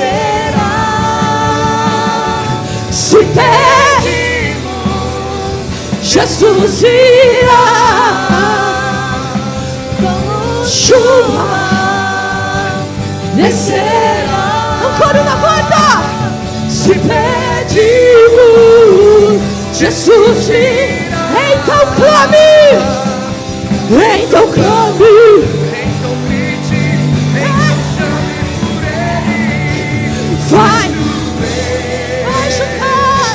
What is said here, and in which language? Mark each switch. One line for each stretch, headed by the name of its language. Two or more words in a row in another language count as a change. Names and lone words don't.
Portuguese: Se pedimos, Jesus virá. Chuva descerá.
Italian: Ancora una volta.
Portuguese: Se pedimos, Jesus virá. Então clame. Então clame. Então grite, então chame por ele. Vai. Vai chover.